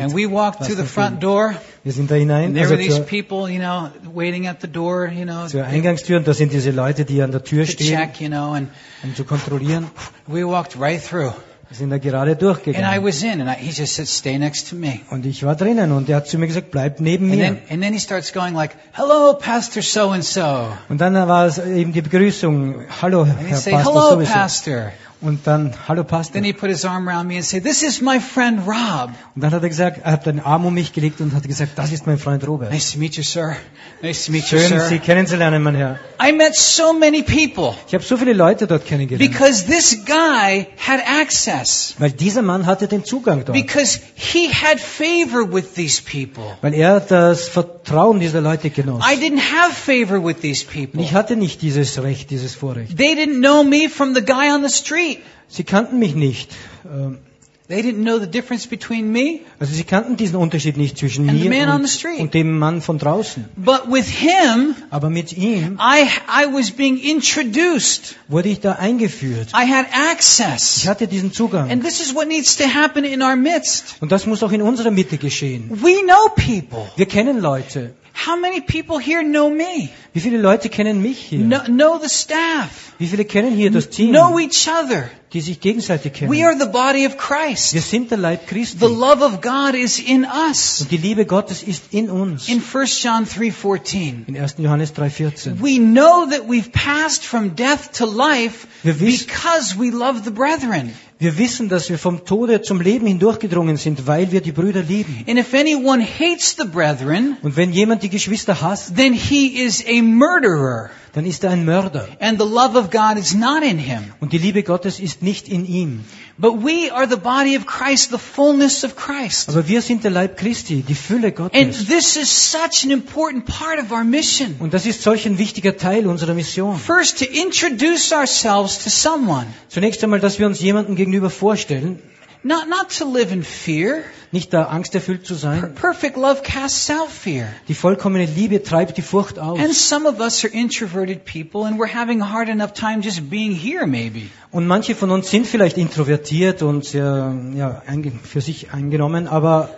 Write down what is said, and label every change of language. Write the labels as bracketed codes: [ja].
[en] And we walked through the front door. [de] Wir sind da hinein. [en] And there were these people, you know, waiting at the door, you know. [de] Zur Eingangstür, und da sind diese Leute, die an der Tür stehen. [en] Check, you know, and [de] um zu kontrollieren. [en] We walked right through. [de] Wir sind da gerade durchgegangen. [en] And I was in, and he just said, stay next to me. [de] Und ich war drinnen, und er hat zu mir gesagt, bleib neben mir. [en] And then he starts going like, hello, Pastor so and so. [de] Und dann war es eben die Begrüßung, hallo, Herr Pastor. [en] And he said, hello, Pastor. [de] Und dann, hallo Pastor. [en] Then he put his arm around me and said, this is my friend Rob. [de] Und dann hat er gesagt, er hat den Arm um mich gelegt und hat gesagt, das ist mein Freund Robert. [en] Nice to meet you, sir. Nice to meet [de] schön, [en] you, sir. [de] Schön, Sie kennenzulernen, mein Herr. [en] I met so many people. [de] Ich habe so viele Leute dort kennengelernt. [en] Because this guy had access. [de] Weil dieser Mann hatte den Zugang dort. [en] Because he had favor with these people. [de] Weil er das Vertrauen dieser Leute genoss. [en] I didn't have favor with these people. [de] Ich hatte nicht dieses Recht, dieses Vorrecht. [en] They didn't know me from the guy on the street. [de] Sie kannten mich nicht. [en] They didn't know the difference between me. [de] Also sie kannten diesen Unterschied nicht zwischen [en] and [de] mir [en] the man [de] und, [en] on the street. [de] Und dem Mann von draußen. [en] But with him, [de] aber mit ihm, [en] I was being introduced. [de] Wurde ich da eingeführt. [en] I had access. [de] Ich hatte diesen Zugang. [en] And this is what needs to happen in our midst. [de] Und das muss auch in unserer Mitte geschehen. [en] We know people. [de] Wir kennen Leute. [en] How many people here know me? [de] Wie viele Leute kennen mich hier? [en] Know the staff. [de] Wie viele kennen hier das Team? [en] Know each other. [de] Die sich gegenseitig kennen. [en] We are the body of Christ. [de] Wir sind der Leib Christi. [en] The love of God is in us. [de] Und die Liebe Gottes ist in uns. [en] In 1 John 3:14. [de] In 1. Johannes 3:14. [en] We know that we've passed from death to life because we love the brethren. [de] Wir wissen, dass wir vom Tode zum Leben hindurchgedrungen sind, weil wir die Brüder lieben. [en] And if anyone hates the brethren, [de] und wenn jemand die Geschwister hasst, [en] then he is a murderer. [de] Dann ist er ein Mörder. [en] And the love of God is not in him. [de] Und die Liebe Gottes ist nicht in ihm. [en] But we are the body of Christ, the fullness of Christ. [de] Aber wir sind der Leib Christi, die Fülle Gottes. [en] And this is such an important part of our mission. [de] Und das ist solch ein wichtiger Teil unserer Mission. [en] First, to introduce ourselves to someone. [de] Zunächst einmal, dass wir uns jemandem gegenüber vorstellen. [en] Not to live in fear. [de] Nicht da Angst erfüllt zu sein. [en] Perfect love casts out fear. [de] Die vollkommene Liebe treibt die Furcht aus. [en] And some of us are introverted people, and we're having a hard enough time just being here, maybe. [de] Und manche von uns sind vielleicht introvertiert und sehr für sich eingenommen, aber